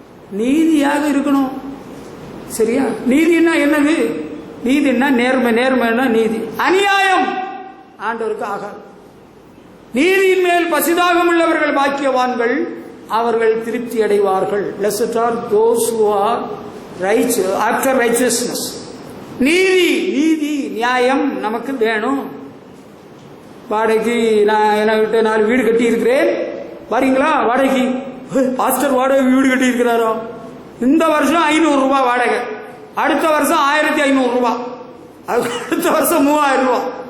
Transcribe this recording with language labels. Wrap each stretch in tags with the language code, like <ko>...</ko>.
<ta>நீதியாக இருக்கணும். சரியா? நீதினா என்னது? நீதினா நேர்மை, நேர்மைன்னா நீதி. அநியாயம் ஆண்டவருக்கு ஆகாது. நீதியின் மேல் பசிதாகம் உள்ளவர்கள் பாக்கியவான்கள், அவர்கள் திருப்தி அடைவார்கள்.</ta> <en>Blessed are those who are righteous after righteousness.</en> <ta>நீதி, நீதி நியாயம் நமக்கு வேணும். வாடகைக்கு நான் என்கிட்ட 4 வீடு கட்டி இருக்கிறேன், வரீங்களா வாடகைக்கு? பாஸ்டர் வாடகை வீடு கட்டி இருக்கிறாரோ? இந்த வருஷம் 500 ரூபாய் வாடகை, அடுத்த வருஷம் 1500 ரூபாய், அடுத்த வருஷம் 3000 ரூபாய்.</ta>